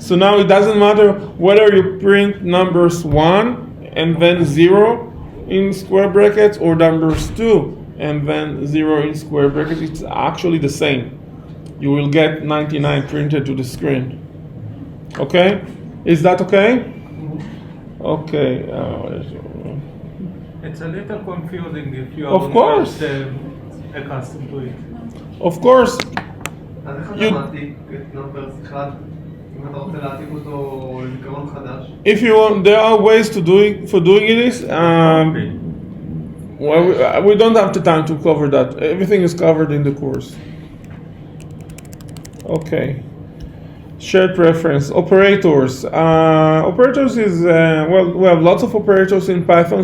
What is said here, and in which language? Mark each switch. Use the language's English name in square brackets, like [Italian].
[English] So now it doesn't matter whether you print numbers 1 and then 0 in square brackets, or numbers 2 and then 0 in square brackets. It's actually the same. You will get 99 printed to the screen. Okay? Is that okay? Okay. It's a little confusing if you are Of course. not accustomed to it. Of course. [Hebrew] אז איך אתה מעתיק את נומברס 1, אם אתה רוצה להעתיק אותו לזיכרון חדש? [English] If you want, there are ways to doing this. Well, we don't have the time to cover that. Everything is covered in the course. Okay. Shared preference. Operators. Operators is, well, we have lots of operators in Python.